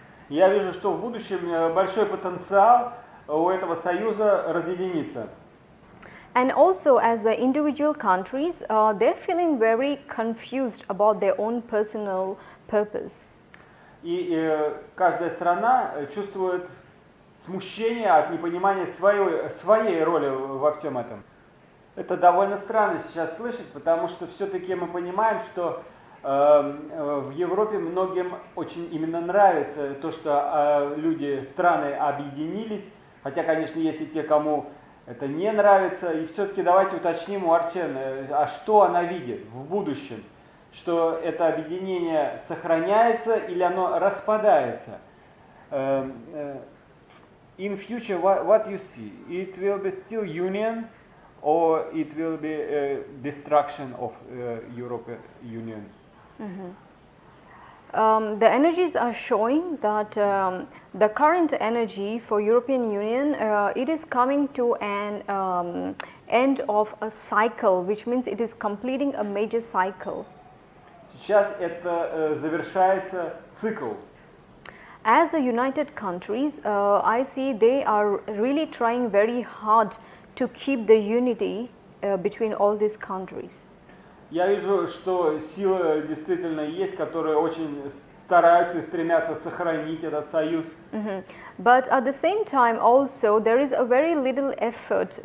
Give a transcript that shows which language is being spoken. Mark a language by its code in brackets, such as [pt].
[ru] Я вижу, что в будущем большой потенциал у этого союза разъединиться. [en] And also, as the individual countries, they're feeling very confused about their own personal purpose. [ru] И каждая страна чувствует смущение от непонимания своей роли во всем этом. Это довольно странно сейчас слышать, потому что все-таки мы понимаем, что в Европе многим очень именно нравится то, что страны объединились, хотя, конечно, есть и те, кому это не нравится. И все-таки давайте уточним у Арчен, а что она видит в будущем, что это объединение сохраняется или оно распадается. [en] In future, what you see? It will be still union, or it will be destruction of European Union? The energies are showing that the current energy for European Union, it is coming to an end of a cycle, which means it is completing a major cycle. [ru] Сейчас это завершается цикл. [en] As a united countries, I see they are really trying very hard to keep the unity between all these countries. [ru] Я вижу, что силы действительно есть, которые очень стараются и стремятся сохранить этот союз. [en] But at the same time also there is a very little effort.